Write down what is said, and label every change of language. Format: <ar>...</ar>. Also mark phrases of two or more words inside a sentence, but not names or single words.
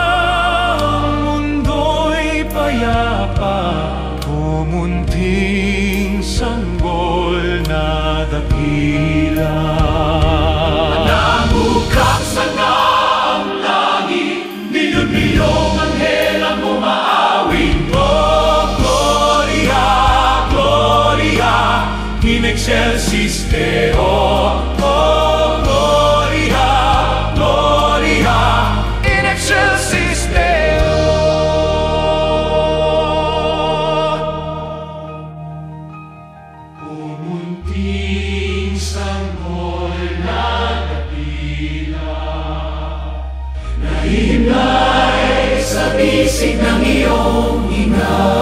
<tl>Ang mundo'y payapa, o munting sanggol na dakila. Nabuksan na ang langit, milyon-milyong anghel ang umaawit.</tl> <la>Oh, Gloria, Gloria, in excelsis Deo. Oh, Gloria, Gloria, in excelsis Deo.</la> <tl>O munting sanggol na dakila, nahihimlay sa bisig ng iyong hinga.</tl>